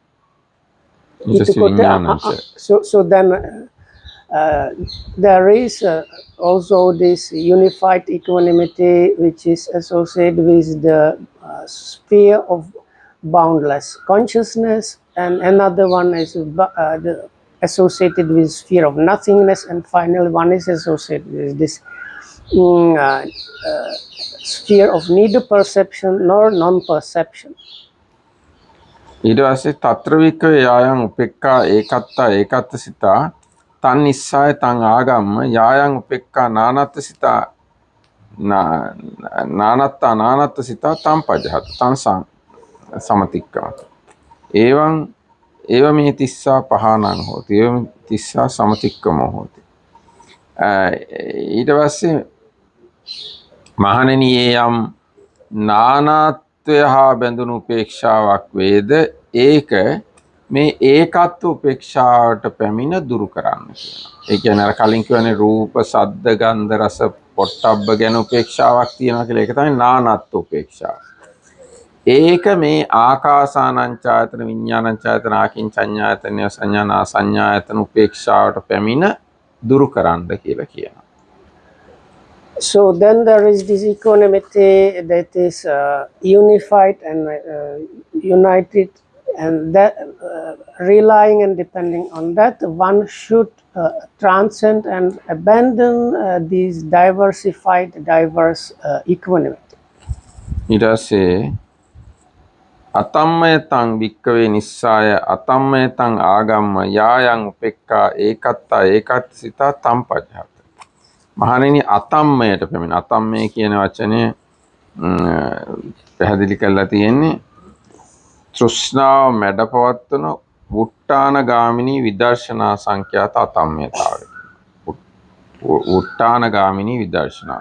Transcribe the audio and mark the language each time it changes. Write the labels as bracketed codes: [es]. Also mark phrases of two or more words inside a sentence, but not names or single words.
[en] So then there is also this unified equanimity which is associated with the sphere of boundless consciousness, and another one is associated with sphere of nothingness, and finally one is associated with this sphere of neither perception nor non-perception. [si] ඊට පස්සේ [pi] తත්‍ර වික්කවේ යායන් උපෙක්ඛා ඒකත්තා ඒකත්ථසිතා තන් නිස්සාය තන් ආගම්ම යායන් උපෙක්ඛා නානත්තසිතා නානත්තා නානත්තසිතා තන් පජහත තන් සමතික්කමත එවං ඒව මේ තිස්සා පහනං හෝති ඒව තිස්සා සමතික්කමෝ හෝති. [si] ඊට පස්සේ මහණෙනි යම් නානාත්වය හා බැඳුණු උපේක්ෂාවක් වේද ඒක මේ ඒකත්ව උපේක්ෂාවට පැමිණ දුරු කරන්න කියනවා. ඒ කියන්නේ අර කලින් කියවනේ රූප, ශබ්ද, ගන්ධ, රස, පොට්ටබ්බ ගැන උපේක්ෂාවක් තියෙනවා කියලා. ඒක තමයි නානත්ව උපේක්ෂාව. ඒක මේ ආකාසානං ඡායතන, විඥානං ඡායතන, ආකින්චඤ්ඤායතන, සංඥානා සංඥායතන උපේක්ෂාවට පැමිණ දුරු කරන්න කියලා කියනවා. [en] So then there is this equanimity that is unified and united, and that relying and depending on that, one should transcend and abandon these diverse equanimity. [si] ඊට පස්සේ [pi] අතම්මයතං වික්කවේ නිස්සාය අතම්මයතං ආගම්ම යායන් උපෙක්ඛා ඒකත්තා ඒකත්ථසිතා තම් පජහත. [si] මහණෙනි අතම්මයට පැමිණ. අතම්මය කියන වචනය පැහැදිලි කරලා තියෙන්නේ තෘෂ්ණාව මැඩපවත්වන වුට්ටාන ගාමිනී විදර්ශනා සංඛ්‍යාත අතම්මයතාවය. වුට්ටාන ගාමිනී විදර්ශනා.